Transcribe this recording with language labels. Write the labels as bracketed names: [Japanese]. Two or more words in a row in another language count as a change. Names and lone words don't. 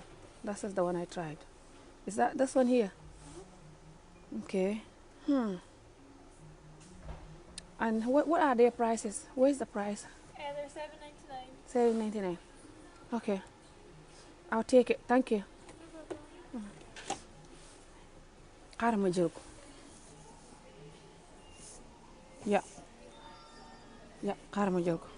[English] This is the one I tried. Is that this one here? Okay. And what are their prices? Where's the price? They're $7.99. $7.99. Okay. I'll take it. Thank you. [Wolof] xaaral ma jël ko. ya xaaral ma jël ko.